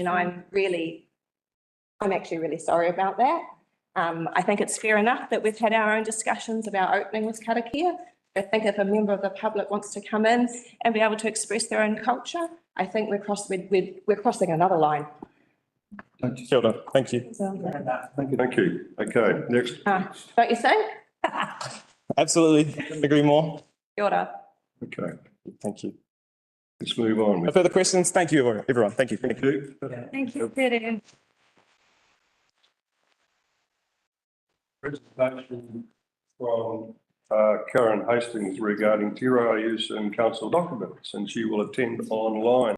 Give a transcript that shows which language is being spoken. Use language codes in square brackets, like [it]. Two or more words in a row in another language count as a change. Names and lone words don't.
[en] And I'm actually really sorry about that. I think it's fair enough that we've had our own discussions about opening with karakia. I think if a member of the public wants to come in and be able to express their own culture, I think we're crossing another line. [mi] Kia ora. [en] Thank you. Thank you. Okay, next. Don't you think? Absolutely. Couldn't agree more. [mi] Kia ora. [en] Okay, Thank you. let's move on. No further questions? Thank you, everyone. Thank you. Thank you. Thank you, Keddell. Presentation from Karen Hastings regarding [mi] Te Reo [en] use in council documents, and she will attend online.